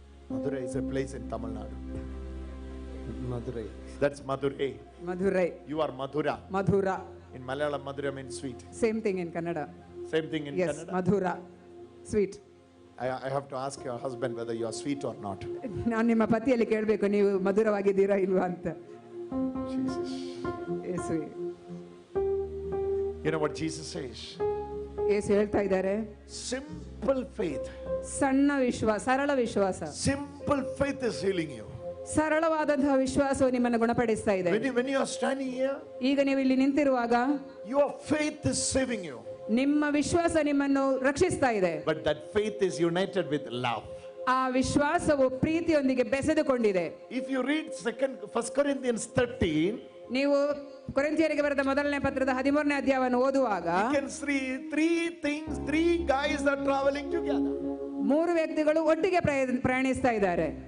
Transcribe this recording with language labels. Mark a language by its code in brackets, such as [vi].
[en] Mathura is a place in Tamil Nadu. Madurai. That's Madurai. [kn] Madurai. [en] You are Madhura. [kn] Madhura. [en] In Malayalam, Madhura means sweet. Same thing in Kannada. Same thing in Yes, Kannada. [kn] Madhura, sweet. [en] I have to ask your husband whether you are sweet or not. [kn] ನಾನು ನಿಮ್ಮ ಪತಿಯಲ್ಲಿ ಕೇಳಬೇಕು ನೀವು ಮಧುರವಾಗಿದ್ದೀರಾ ಇಲ್ವಾ ಅಂತ. [en] Jesus. [kn] ಯೇಸುವೆ. [en] You know what Jesus says? [kn] ಯೇಸು ಹೇಳ್ತಾ ಇದ್ದಾರೆ, [en] Simple faith. [kn] ಸಣ್ಣ ವಿಶ್ವಾಸ, ಸರಳ ವಿಶ್ವಾಸ. [en] Simple faith is healing you. [kn] ಸರಳವಾದಂತಹ ವಿಶ್ವಾಸವು ನಿಮ್ಮನ್ನು ಗುಣಪಡಿಸ್ತಾ ಇದೆ. [en] When you are standing here, [kn] ಈಗ ನೀವು ಇಲ್ಲಿ ನಿಂತಿರುವಾಗ [en] your faith is saving you. [kn] ನಿಮ್ಮ ವಿಶ್ವಾಸ ನಿಮ್ಮನ್ನು ರಕ್ಷಿಸ್ತಾ ಇದೆ. [en] But that faith is united with love. [kn] ಆ ವಿಶ್ವಾಸವು ಪ್ರೀತಿಯೊಂದಿಗೆ ಬೆಸೆದುಕೊಂಡಿದೆ. [en] If you read 1 Corinthians 13, [kn] ನೀವು ಕೊರಿಂಥಿಯರಿಗೆ ಬರೆದ ಮೊದಲನೇ ಪತ್ರದ 13ನೇ ಅಧ್ಯಾಯವನ್ನು ಓದುವಾಗ [en] you can see three guys are traveling together. [kn] 3 ವ್ಯಕ್ತಿಗಳು ಒಟ್ಟಿಗೆ ಪ್ರಯಾಣಿಸ್ತಾ ಇದ್ದಾರೆ.